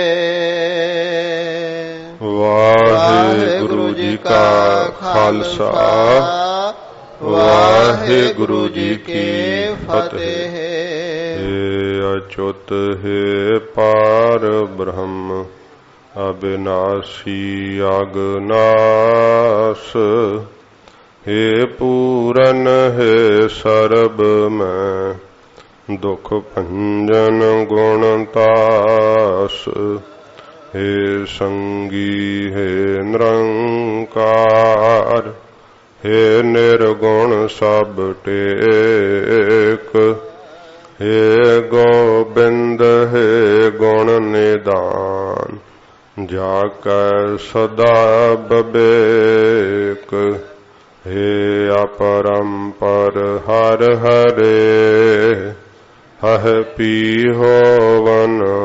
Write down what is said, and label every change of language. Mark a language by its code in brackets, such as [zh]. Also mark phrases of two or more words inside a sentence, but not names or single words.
[pa] ਵਾਹਿਗੁਰੂ ਜੀ ਕਾ ਖਾਲਸਾ, ਵਾਹਿਗੁਰੂ ਜੀ ਕੀ ਫਤਿਹ। ਅਚੁੱਤ ਹੈ ਪਾਰ ਬ੍ਰਹਮ ਅਬਿਨਾਸੀ ਅਗਨਾਸ, ਹੇ ਪੂਰਨ ਹੈ ਸਰਬ ਮੇਂ ਦੁਖ ਭੰਜਨ ਗੁਣਤਾਸ, ਹੇ ਸੰਗੀ ਹੇ ਨਿਰੰਕਾਰ, ਹੇ ਨਿਰਗੁਣ ਸਬ ਟੇਕ, ਹੇ ਗੋਬਿੰਦ ਹੇ ਗੁਣ ਨਿਦਾਨ, ਜਾਕੈ ਸਦਾ ਬਬੇਕ, ਹੇ ਅਪਰੰਪਰ ਹਰ ਹਰੇ, ਹਹ ਪੀ ਹੋਵਨ